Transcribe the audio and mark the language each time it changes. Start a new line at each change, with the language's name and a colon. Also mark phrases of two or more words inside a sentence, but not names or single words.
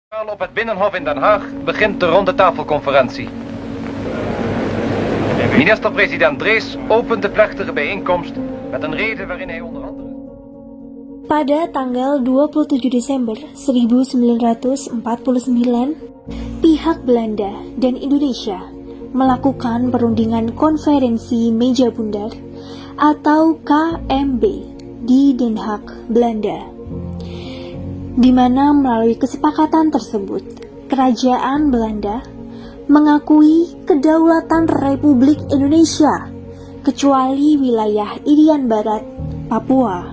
Dutch: Op het Binnenhof in Den Haag begint de ronde tafelconferentie. Minister-president Drees opent de plechtige bijeenkomst met een rede waarin hij onder andere...
Indonesian: Pada tanggal 27 Desember 1949, pihak Belanda dan Indonesia melakukan perundingan konferensi meja bundar atau KMB di Den Haag, Belanda, di mana melalui kesepakatan tersebut, Kerajaan Belanda mengakui kedaulatan Republik Indonesia, kecuali wilayah Irian Barat, Papua.